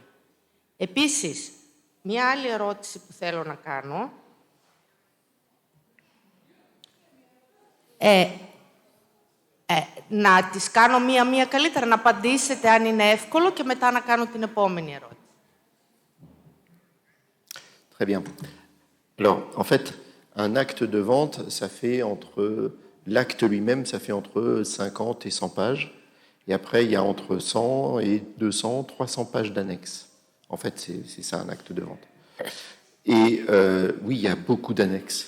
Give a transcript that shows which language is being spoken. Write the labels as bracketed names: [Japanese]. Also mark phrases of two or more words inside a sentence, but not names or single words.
[Greek] Επίσης, μια άλλη ερώτηση που θέλω να κάνω. Να τις κάνω μία-μία καλύτερα, να απαντήσετε αν είναι εύκολο και μετά να κάνω την επόμενη ερώτηση. [French] Très bien. Alors, en fait, un acte de vente, ça fait l'acte lui-même, ça fait entre 50 et 100 pages. Et après, il y a entre 100 et 200, 300 pages d'annexes. En fait, c'est ça un acte de vente. Et oui, il y a beaucoup d'annexes.